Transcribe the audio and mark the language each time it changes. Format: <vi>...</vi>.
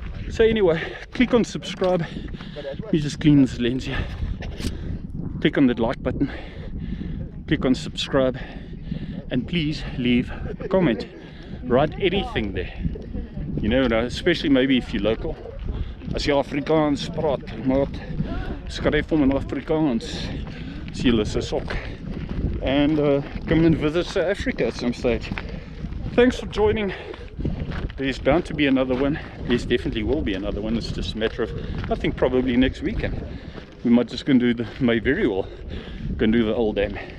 <en>So anyway, click on subscribe. Let me just clean this lens here. Click on the like button. Click on subscribe. And please leave a comment. Write anything there. You know, especially maybe if you're local.</en> <af>As jy Afrikaans praat, maat, skryf hom in Afrikaans. As jy is 'n sok.</af> <en>And come and visit South Africa at some stage. Thanks for joining. There's bound to be another one. There's definitely will be another one. It's just a matter of, I think, probably next weekend. We might just go and do the, may very well go and do the old dam.</en>